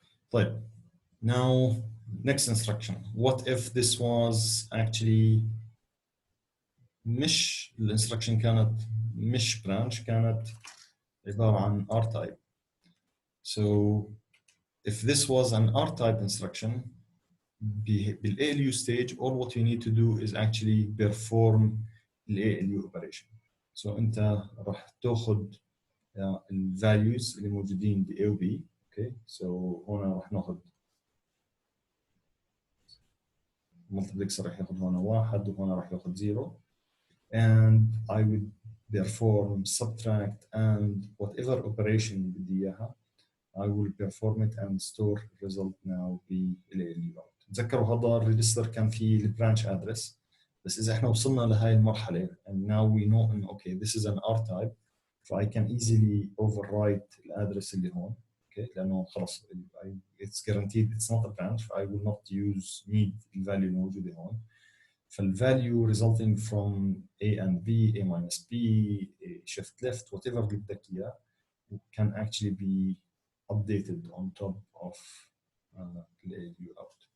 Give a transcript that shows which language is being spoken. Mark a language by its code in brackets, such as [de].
[en] طيب now next instruction. What if this was actually [ar] مش الانستركشن كانت مش [en] branch، [ar] كانت عبارة عن [en] R type. So if this was an R type instruction [ar] بال [en] ALU stage all what you need to do is actually perform ال ALU operation. [ar] So انت راح تاخذ ال values اللي موجودين ب A و B. [en] Okay so [ar] هنا راح ناخذ [en] multiplexer [ar] راح ياخذ هنا 1 وهنا راح ياخذ 0 [en] and I would perform subtract and whatever operation [ar] بدي اياها [en] I will perform it and store result now [ar] بال [en] ALU out. [ar] تذكروا هذا الريجستر كان فيه البرانش ادرس، بس اذا احنا وصلنا لهي المرحله [en] and now we know [ar] ان [en] okay this is an R type so I can easily overwrite [ar] الادرس اللي هون. [en] okay [ar] لانه خلص [en] it's guaranteed it's not a branch so I will not need [ar] الفاليو الموجوده هون. [en] فالvalue resulting from A and B, A minus B, A shift left, whatever [ar] اللي بدك اياه [en] can actually be updated on top of the ALU out.